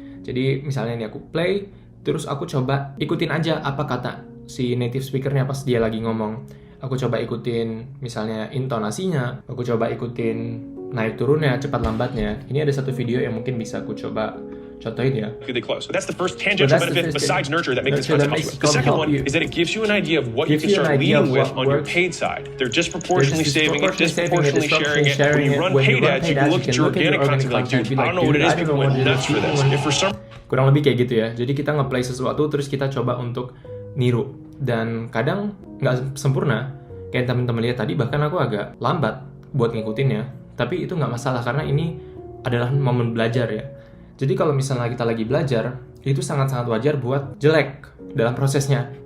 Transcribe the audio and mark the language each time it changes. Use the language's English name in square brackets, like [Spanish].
[Indonesian] Jadi misalnya nih aku play, terus aku coba ikutin aja apa kata si native speakernya pas dia lagi ngomong. Aku coba ikutin misalnya intonasinya, aku coba ikutin naik turunnya, cepat lambatnya. Ini ada satu video yang mungkin bisa aku coba contohin ya. [English] Really close. But that's the first tangential benefit besides nurture that makes this concept possible. The second one is that it gives you an idea of what you can start leading with on your paid side. They're disproportionately saving it, disproportionately sharing it. When you run paid ads, you can look at your organic content and be like, dude, I don't know what it is, people went nuts for this. If for some... [Indonesian] Kurang lebih kayak gitu ya. Jadi kita nge-play sesuatu, terus kita coba untuk niru. Dan kadang nggak sempurna. Kayak teman-teman lihat tadi, bahkan aku agak lambat buat ngikutinnya. Tapi itu nggak masalah, karena ini adalah momen belajar ya. Jadi kalau misalnya kita lagi belajar, itu sangat-sangat wajar buat jelek dalam prosesnya.